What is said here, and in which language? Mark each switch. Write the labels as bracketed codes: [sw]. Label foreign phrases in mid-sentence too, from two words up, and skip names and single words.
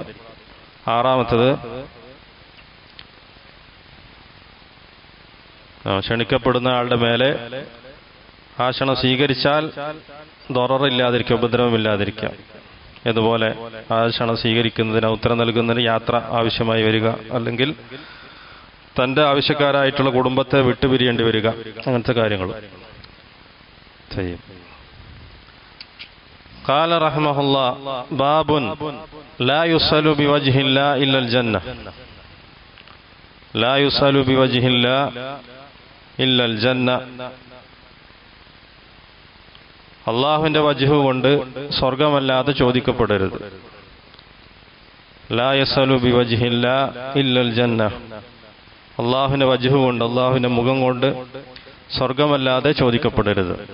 [ml] ആറാമത്തത്, ക്ഷണിക്കപ്പെടുന്ന ആളുടെ മേലെ ആ ക്ഷണം സ്വീകരിച്ചാൽ ദററില്ലാതിരിക്കുക, ഉപദ്രവമില്ലാതിരിക്കുക. അതുപോലെ ആ ക്ഷണം സ്വീകരിക്കുന്നതിന് ഉത്തരം നൽകുന്നതിന് യാത്ര ആവശ്യമായി വരിക, അല്ലെങ്കിൽ തന്റെ ആവശ്യക്കാരായിട്ടുള്ള കുടുംബത്തെ വിട്ടുപിരിയേണ്ടി വരിക, അങ്ങനത്തെ കാര്യങ്ങൾ ചെയ്യും. [ar] قال رحمه الله باب لا يسأل بوجه الله إلا الجنة لا يسأل بوجه الله إلا الجنة, [ml] അള്ളാഹുവിന്റെ വജ്ഹ് കൊണ്ട് സ്വർഗമല്ലാതെ ചോദിക്കപ്പെടരുത്. [ar] لا يسأل بوجه الله إلا الجنة, [ml] അള്ളാഹുവിന്റെ വജ്ഹ് കൊണ്ട്, അള്ളാഹുവിന്റെ മുഖം കൊണ്ട് സ്വർഗമല്ലാതെ ചോദിക്കപ്പെടരുത്.